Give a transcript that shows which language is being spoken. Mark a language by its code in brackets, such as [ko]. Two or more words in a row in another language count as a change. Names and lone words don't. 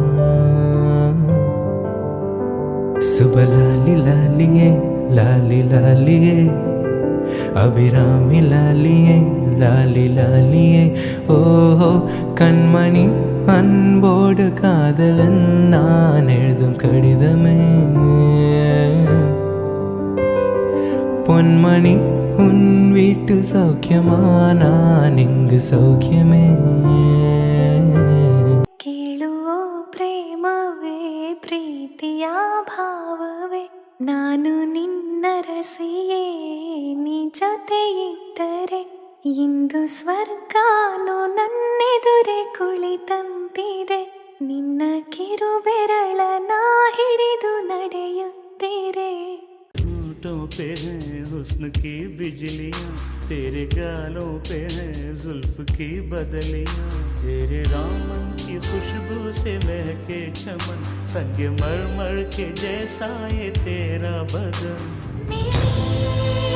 [ta] சுபலாலி லாலியே லாலி லாலியே அபிராமி லாலியே லாலி லாலியே ஓஹோ கண்மணி அன்போடு காதலன் நான் எழுதும் கடிதமே பொன்மணி உன் வீட்டில் சௌக்கியமா நான் இங்கு சௌக்கியமே [kn] ಕೇಳುವ ಪ್ರೇಮವೇ ಪ್ರೀತಿಯ ಭಾವವೇ ನಾನು ನಿನ್ನ ರಸಿಯೇ ನೀ ಜೊತೆ ಇದ್ದರೆ ಇಂದು ಸ್ವರ್ಗಾನು ನನ್ನೆದುರೆ ಕುಳಿತಂತಿದೆ ನಿನ್ನ ಕಿರುಬೆರಳ ನಾ ಹಿಡಿದು ನಡೆಯುತ್ತೀರೆ [hi] होठों पे है हुस्न की बिजलियाँ तेरे गालों पे है जुल्फ की बदलियाँ तेरे दामन की खुशबू से महके चमन संग मर मर के जैसा ये तेरा बदन